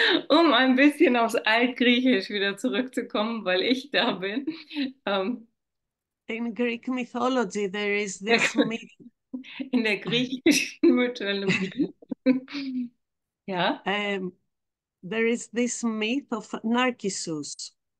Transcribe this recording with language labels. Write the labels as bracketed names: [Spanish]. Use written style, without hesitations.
[German] Ein bisschen aufs Altgriechisch wieder zurückzukommen, weil ich da bin. [English] In Greek mythology, there is this myth. [German] In der griechischen Mythologie. Ja. [English] There is this myth of Narcissus.